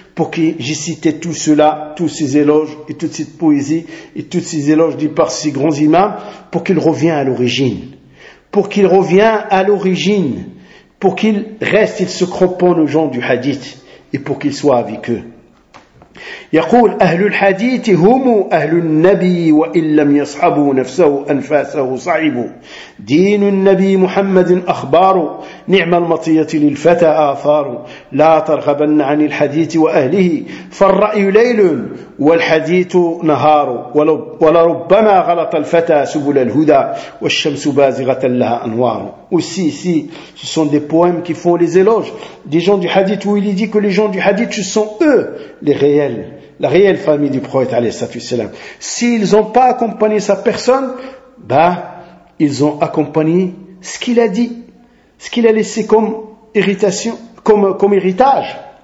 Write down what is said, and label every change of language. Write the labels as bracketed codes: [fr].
[fr] Pour qui j'ai cité tout cela, tous ces éloges et toute cette poésie et tous ces éloges dits par ces grands imams, pour qu'il revienne à l'origine, pour qu'il revienne à l'origine, pour qu'il reste, il se cramponne aux gens du hadith et pour qu'il soit avec eux. [ar] يقول أهل الحديث هم أهل النبي وإن لم يصحبوا نفسه أنفاسه صعبوا. دين النبي محمد أخبار، نعم المطية للفتى آثار. لا ترغبن عن الحديث وأهله، فالرأي ليل والحديث نهار. ولربما غلط الفتى سبل الهدى والشمس بازغة لها أنوار. [fr] Aussi ici, ce sont des poèmes qui font les éloges des gens du hadith, où il dit que les gens du hadith, ce sont eux les réels, la réelle famille du prophète alayhissalam. S'ils n'ont pas accompagné sa personne, ils ont accompagné ce qu'il a dit, ce qu'il a laissé comme irritation, comme héritage.